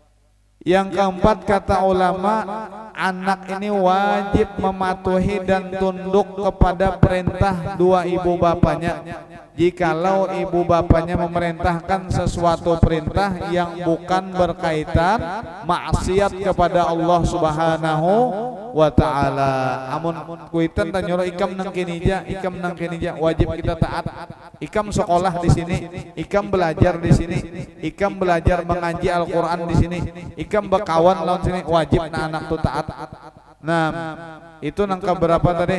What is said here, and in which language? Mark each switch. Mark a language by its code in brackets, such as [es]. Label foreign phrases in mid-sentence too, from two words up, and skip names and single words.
[id] Yang keempat kata ulama, anak ini wajib mematuhi dan tunduk kepada perintah dua ibu bapaknya. Jikalau ibu bapaknya memerintahkan sesuatu perintah yang bukan berkaitan maksiat kepada Allah Subhanahu wa ta'ala. [bjn] Amun kuitan dan nyuruh ikam nang kinija, wajib kita taat. Ikam sekolah di sini, ikam belajar di sini, ikam belajar mengaji Al-Qur'an di sini, ikam berkawan lawan sini, wajib na anak tu taat. Nah, itu nang keberapa tadi?